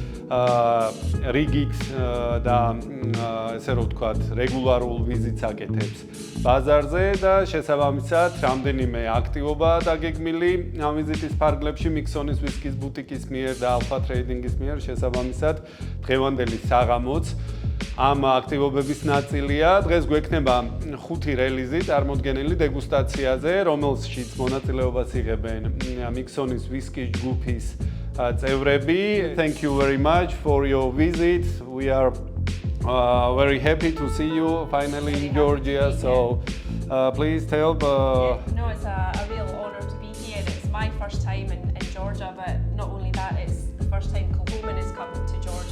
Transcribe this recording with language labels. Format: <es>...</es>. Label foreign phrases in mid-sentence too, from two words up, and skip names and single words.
<ka>რიგით და ასე რომ ვთქვათ, რეგულარულ ვიზიტს აკეთებს ბაზარზე და შესაბამისად, რამდენიმე აქტივობა დაგეგმილი ვიზიტის ფარგლებში მიქსონის ვისკის ბუტიკის მიერ და ალფა ტრეიდინგის მიერ შესაბამისად დღევანდელი საღამოც ამ აქტივობების ნაწილია. დღეს გვექნება 5 რელიზი წარმოდგენილი დეგუსტაციაზე, რომელშიც მონაწილეობას იღებენ მიქსონის ვისკის ჯგუფის წევრები.</ka> <en>Thank you very much for your visit. We are very happy to see you finally in Georgia. So please tell. No, it's a real honor to be here. It's my first time in Georgia, but not only that, it's the first time Kilchoman has come to Georgia.</en>